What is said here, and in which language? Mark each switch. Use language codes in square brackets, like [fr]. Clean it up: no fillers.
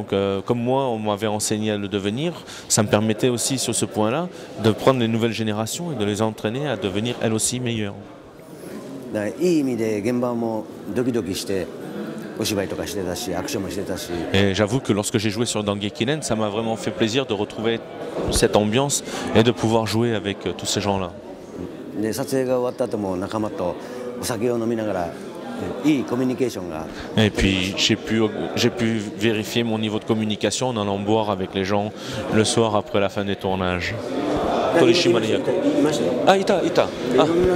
[fr] Donc comme moi on m'avait enseigné à le devenir, ça me permettait aussi sur ce point-là de prendre les nouvelles générations et de les entraîner à devenir elles aussi meilleures. [ja] いい意味で現場もドキドキしてお芝居とかしてたしアクションもしてたし。 [fr] Et j'avoue que lorsque j'ai joué sur Dangekiren, ça m'a vraiment fait plaisir de retrouver cette ambiance et de pouvoir jouer avec tous ces gens-là. [ja] で、撮影が終わった後も仲間とお酒を飲みながらいいコミュニケーションが。 [fr] Et puis j'ai pu vérifier mon niveau de communication en allant boire avec les gens le soir après la fin des tournages. Torishima Yako. Ah, ita. Ah.